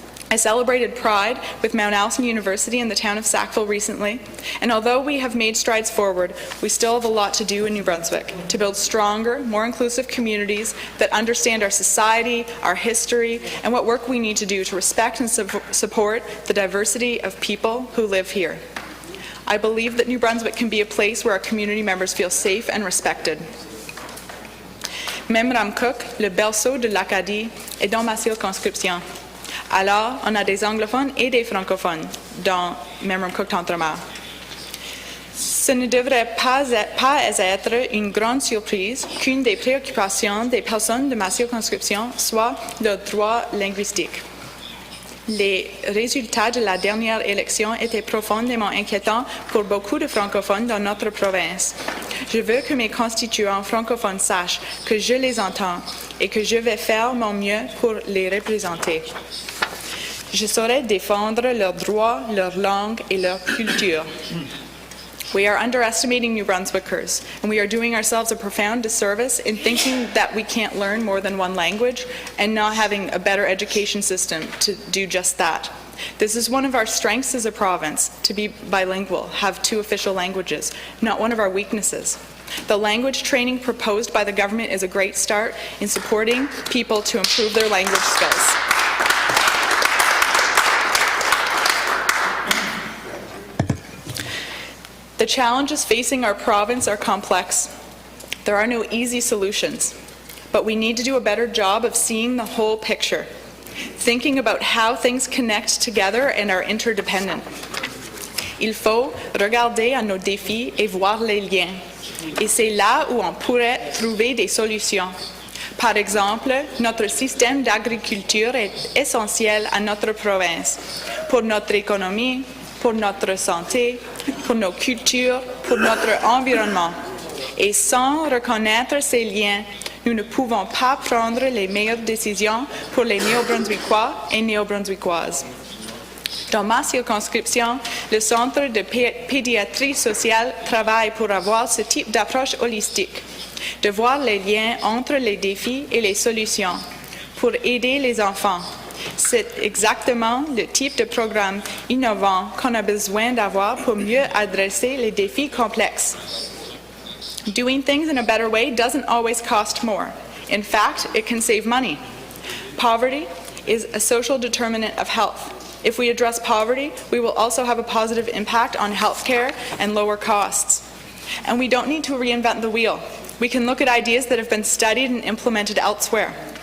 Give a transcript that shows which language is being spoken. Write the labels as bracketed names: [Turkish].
[English] I celebrated Pride with Mount Allison University in the town of Sackville recently, and although we have made strides forward, we still have a lot to do in New Brunswick to build stronger, more inclusive communities that understand our society, our history, and what work we need to do to respect and support the diversity of people who live here. I believe that New Brunswick can be a place where our community members feel safe and respected. [French] Memramcook, le berceau de l'Acadie, est dans ma circonscription. Alors, on a des anglophones et des francophones dans Memramcook-Tantramar. Ce ne devrait pas être une grande surprise qu'une des préoccupations des personnes de ma circonscription soit le droit linguistique. Les résultats de la dernière élection étaient profondément inquiétants pour beaucoup de francophones dans notre province. Je veux que mes constituants francophones sachent que je les entends et que je vais faire mon mieux pour les représenter. Je saurai défendre leurs droits, leur langue et leur culture. [English] We are underestimating New Brunswickers, and we are doing ourselves a profound disservice in thinking that we can't learn more than one language and not having a better education system to do just that. This is one of our strengths as a province, to be bilingual, have 2 official languages, not one of our weaknesses. The language training proposed by the government is a great start in supporting people to improve their language skills. The challenges facing our province are complex. There are no easy solutions, but we need to do a better job of seeing the whole picture, thinking about how things connect together and are interdependent. [French] Il faut regarder à nos défis et voir les liens. Et c'est là où on pourrait trouver des solutions. Par exemple, notre système d'agriculture est essentiel à notre province, pour notre économie, pour notre santé, pour nos cultures, pour notre environnement. Et sans reconnaître ces liens, nous ne pouvons pas prendre les meilleures décisions pour les Néo-Brunswickois et Néo-Brunswickoises. Dans ma circonscription, le Centre de pédiatrie sociale travaille pour avoir ce type d'approche holistique, de voir les liens entre les défis et les solutions, pour aider les enfants. C'est exactement le type de programme innovant qu'on a besoin d'avoir pour mieux adresser les défis complexes. [English] Doing things in a better way doesn't always cost more. In fact, it can save money. Poverty is a social determinant of health. If we address poverty, we will also have a positive impact on healthcare and lower costs. And we don't need to reinvent the wheel. We can look at ideas that have been studied and implemented elsewhere.